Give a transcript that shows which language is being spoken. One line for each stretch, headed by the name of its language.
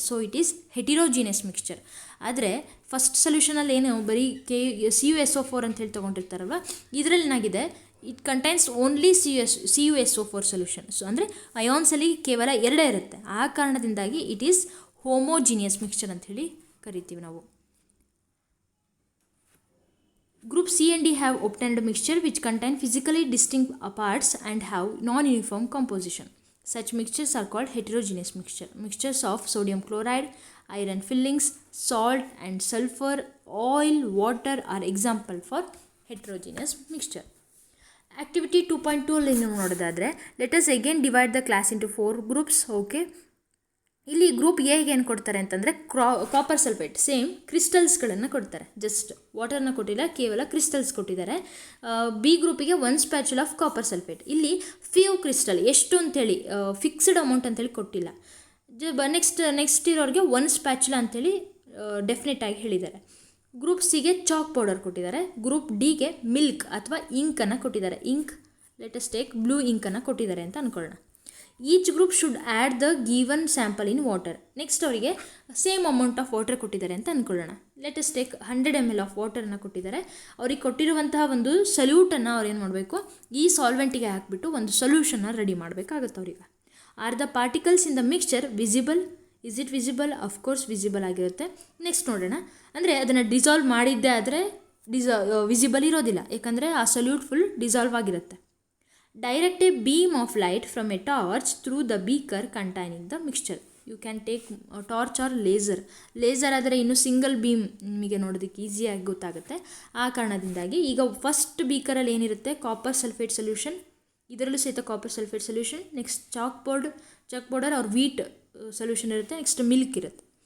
English: So it is heterogeneous mixture.
Kannada: ಆದರೆ first ಸೊಲ್ಯೂಷನಲ್ಲಿ ಏನು ಬರೀ CuSO4 ಅಂತ ಹೇಳಿ ತೊಗೊಂಡಿರ್ತಾರಲ್ವ, ಇದರಲ್ಲಿ ಏನಾಗಿದೆ
English: It contains only CuSO4 solution.
Kannada: So ಅಂದರೆ ಅಯಾನ್ಸಲ್ಲಿ ಕೇವಲ ಎರಡೇ ಇರುತ್ತೆ. ಆ ಕಾರಣದಿಂದಾಗಿ
English: it is homogeneous mixture
Kannada: ಅಂತ ಹೇಳಿ ಕರಿತೀವಿ ನಾವು.
English: Group C and D have obtained mixture which contain physically distinct parts and have non-uniform composition. Such mixtures are called heterogeneous mixture. Mixtures of sodium chloride, iron fillings, salt and sulfur, oil, water are example for heterogeneous mixture. Activity 2.2
Kannada: ಅಲ್ಲಿ ನೀವು ನೋಡೋದಾದರೆ
English: let us again divide the class into 4 groups.
Kannada: Okay, ಇಲ್ಲಿ group ಎಗೆ ಏನು ಕೊಡ್ತಾರೆ ಅಂತಂದರೆ copper sulphate same ಕ್ರಿಸ್ಟಲ್ಸ್ಗಳನ್ನು ಕೊಡ್ತಾರೆ. Just ವಾಟರ್ನ ಕೊಟ್ಟಿಲ್ಲ, ಕೇವಲ ಕ್ರಿಸ್ಟಲ್ಸ್ ಕೊಟ್ಟಿದ್ದಾರೆ. B ಗ್ರೂಪಿಗೆ 1 ಸ್ಪ್ಯಾಚುಲ್ of copper sulphate. ಇಲ್ಲಿ ಫ್ಯೂ ಕ್ರಿಸ್ಟಲ್ ಎಷ್ಟು ಅಂತೇಳಿ ಫಿಕ್ಸ್ಡ್ ಅಮೌಂಟ್ ಅಂತೇಳಿ ಕೊಟ್ಟಿಲ್ಲ. ನೆಕ್ಸ್ಟ್ ಇರೋರಿಗೆ 1 ಸ್ಪ್ಯಾಚುಲ ಅಂತೇಳಿ ಡೆಫಿನೆಟ್ ಆಗಿ ಹೇಳಿದ್ದಾರೆ. ಗ್ರೂಪ್ ಸಿಗೆ ಚಾಕ್ ಪೌಡರ್ ಕೊಟ್ಟಿದ್ದಾರೆ. ಗ್ರೂಪ್ ಡಿಗೆ ಮಿಲ್ಕ್ ಅಥವಾ ಇಂಕನ್ನು ಕೊಟ್ಟಿದ್ದಾರೆ.
English: ink let's take blue ಇಂಕನ್ನು
Kannada: ಕೊಟ್ಟಿದ್ದಾರೆ ಅಂತ ಅಂದ್ಕೊಳ್ಳೋಣ.
English: Each group should add the given sample in water.
Kannada: Next ಅವರಿಗೆ ಸೇಮ್ ಅಮೌಂಟ್ ಆಫ್ ವಾಟರ್ ಕೊಟ್ಟಿದ್ದಾರೆ ಅಂತ ಅಂದ್ಕೊಳ್ಳೋಣ.
English: let's take
Kannada: 100 ml ಆಫ್ ವಾಟರನ್ನು ಕೊಟ್ಟಿದ್ದಾರೆ. ಅವ್ರಿಗೆ ಕೊಟ್ಟಿರುವಂತಹ ಒಂದು ಸಲ್ಯೂಟನ್ನು ಅವ್ರು ಏನು ಮಾಡಬೇಕು, ಈ ಸಾಲ್ವೆಂಟಿಗೆ ಹಾಕಿಬಿಟ್ಟು ಒಂದು ಸೊಲ್ಯೂಷನ್ನ ರೆಡಿ ಮಾಡಬೇಕಾಗುತ್ತೆ ಅವ್ರಿಗೆ.
English: Are the particles in the mixture visible? Is it visible?
Kannada: Of course visible ಆಗಿರುತ್ತೆ. ನೆಕ್ಸ್ಟ್ ನೋಡೋಣ, ಅಂದರೆ ಅದನ್ನು ಡಿಸಾಲ್ವ್ ಮಾಡಿದ್ದೇ ಆದರೆ ವಿಸಿಬಲ್ ಇರೋದಿಲ್ಲ, ಯಾಕಂದರೆ ಆ ಸಲ್ಯೂಟ್ ಫುಲ್ ಡಿಸಾಲ್ವ್ ಆಗಿರುತ್ತೆ.
English: Direct a beam of light from a torch through the beaker containing the mixture. You can take a torch or laser.
Kannada: Laser ಆದರೆ ಇನ್ನೂ ಸಿಂಗಲ್ ಬೀಮ್ ನಿಮಗೆ ನೋಡೋದಕ್ಕೆ ಈಸಿಯಾಗಿ ಗೊತ್ತಾಗುತ್ತೆ. ಆ ಕಾರಣದಿಂದಾಗಿ ಈಗ ಫಸ್ಟ್ ಬೀಕರಲ್ಲಿ ಏನಿರುತ್ತೆ, ಕಾಪರ್ ಸಲ್ಫೇಟ್ ಸೊಲ್ಯೂಷನ್, ಇದರಲ್ಲೂ ಸಹಿತ copper sulphate solution. Next chalk powder ಅವ್ರ ವೀಟ್ ಸೊಲ್ಯೂಷನ್ ಇರುತ್ತೆ. ನೆಕ್ಸ್ಟ್ ಮಿಲ್ಕ್ ಇರುತ್ತೆ.